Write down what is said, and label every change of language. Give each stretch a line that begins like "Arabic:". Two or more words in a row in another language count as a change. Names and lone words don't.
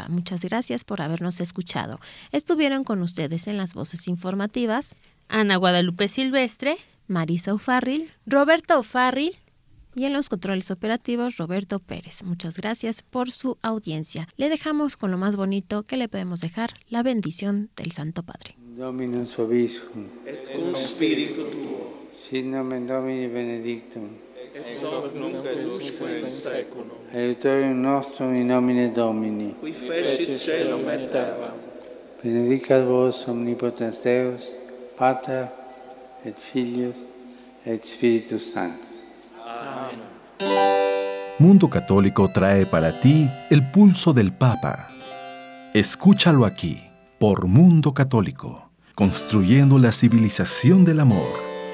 Spanish: Muchas gracias por habernos escuchado. Estuvieron con ustedes en las voces informativas Ana Guadalupe Silvestre, Marisa O'Farrill, Roberto O'Farrill y en los controles operativos Roberto Pérez. Muchas gracias por su audiencia. Le dejamos con lo más bonito que le podemos dejar, la bendición del Santo Padre.
Latin: Dominus vobiscum, et cum spiritu tuo, sit nomen Domini benedictum, ex hoc nunc et usque in seculum, aiutorium nostrum in nomine Domini, qui fecit caelum et terram. benedicat vos omnipotens Deus, Pater et Filius et Spiritus Sanctus.
Spanish: Amén. Mundo Católico trae para ti el pulso del Papa. Escúchalo aquí, por Mundo Católico, construyendo la civilización del amor.